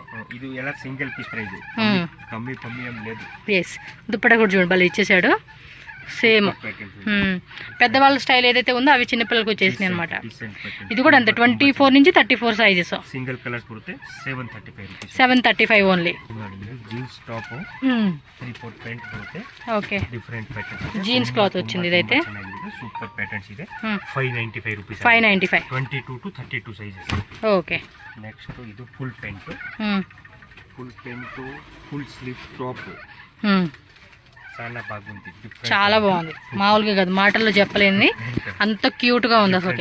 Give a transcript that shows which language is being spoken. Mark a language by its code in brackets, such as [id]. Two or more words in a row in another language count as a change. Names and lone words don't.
[te] ఇది ఎలా [en] single piece price [te] కమ్మి ఏం లేదు ఎస్ దుప్పట కూడా చూడండి భలే ఇచ్చేసాడు సేమ్ ప్యాటర్న్స్ పెద్దవాళ్ళ స్టైల్ ఏదైతే ఉందో అవి చిన్నపిల్లలకు వచ్చేసినాయి అనమాట. [en] decent pattern [te] ఇది కూడా అంతే 24 నుంచి 34 సైజెస్. [en] single colours [kn] బರುತ್ತೆ 735 rupees. [te] 735 ఓన్లీ. [en] jeans top 3/4 pant [kn] ಬರುತ್ತೆ. [te] ఓకే, [en] different patterns jeans cloth [te] వచ్చింది ఇదైతే. [en] super patterns [kn] ಇದೆ. 595 rupees. [te] 595. [en] 22 to 32 sizes. [te] ఓకే, నెక్స్ట్ ఇది [en] full pant, full sleeve top [te] చాలా బాగుంది. చాలా బాగుంది, మామూలుగా కాదు, మాటల్లో చెప్పలేని అంత క్యూట్ గా ఉంది అసలు.